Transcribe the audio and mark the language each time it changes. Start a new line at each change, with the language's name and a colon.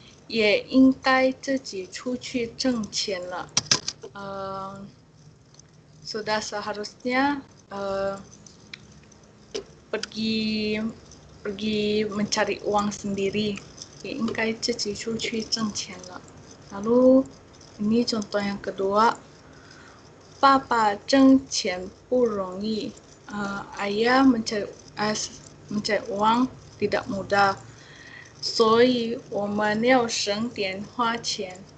Chinese: 也应该自己出去挣钱了.
Indonesian: sudah seharusnya pergi mencari uang sendiri.
Chinese: 也应该自己出去挣钱了。
Indonesian: Lalu ini contoh yang kedua,
Chinese: 爸爸挣钱不容易.
Indonesian: Ayah mencari uang tidak mudah.
Chinese: 所以我们要省点花钱.